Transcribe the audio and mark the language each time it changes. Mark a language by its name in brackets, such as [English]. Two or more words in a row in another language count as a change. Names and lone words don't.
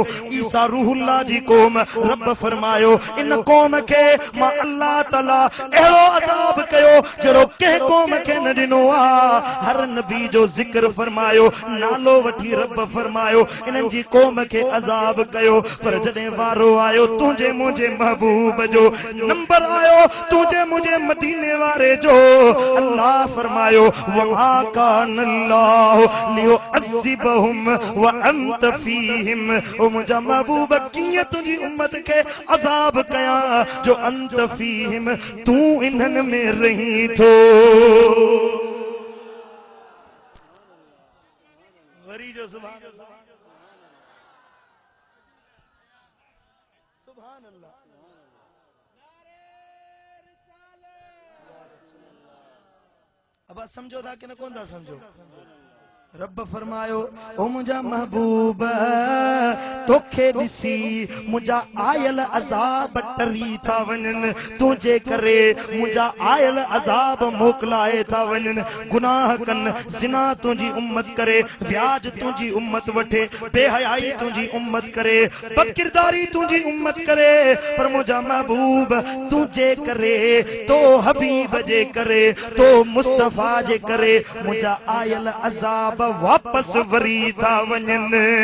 [Sindhi] ईसा रूहुल्लाह जी कौम, रब फरमायो इन कौम खे मां अल्लाह ताला अहिड़ो अज़ाब कयो जहिड़ो कंहिं कौम खे न ॾिनो आ। हर नबी जो ज़िक्र फरमायो, नालो वठी रब फरमायो इन्हनि जी कौम खे अज़ाब कयो। पर जॾहिं वारो आयो तुंहिंजे मुंहिंजे महबूब जो, नंबर आयो तुंहिंजे मुंहिंजे मदीने वारे जो, अल्लाह फरमायो [Arabic] وما كان الله ليعذبهم وأنت فيهم. [Sindhi] ओ मुंहिंजा महबूब कीअं तुंहिंजी उम्मत खे अज़ाब कयां जो [Arabic] أنت فيهم [Sindhi] तूं इन्हनि में रही थो। [Arabic] वरी जो سبحان الله، سبحان الله. [Sindhi] अब समझो था कि न कोन था समझो? रब फरमायो ओ मुंहिंजा महबूब तोखे ॾिसी मुंहिंजा आयल अज़ाब टरी था वञनि, तुंहिंजे करे मुंहिंजा आयल अज़ाब मोकिलाए था वञनि। गुनाह कनि, ज़िना तुंहिंजी उम्मत करे, व्याज तुंहिंजी उम्मत वठे, बेहयाई तुंहिंजी उम्मत करे, बदकिरदारी तुंहिंजी उम्मत करे, पर मुंहिंजा महबूब तुंहिंजे करे, तो हबीब जे करे, तो मुस्तफ़ा जे करे मुंहिंजा आयल अज़ाब वापस वरी था वञनि।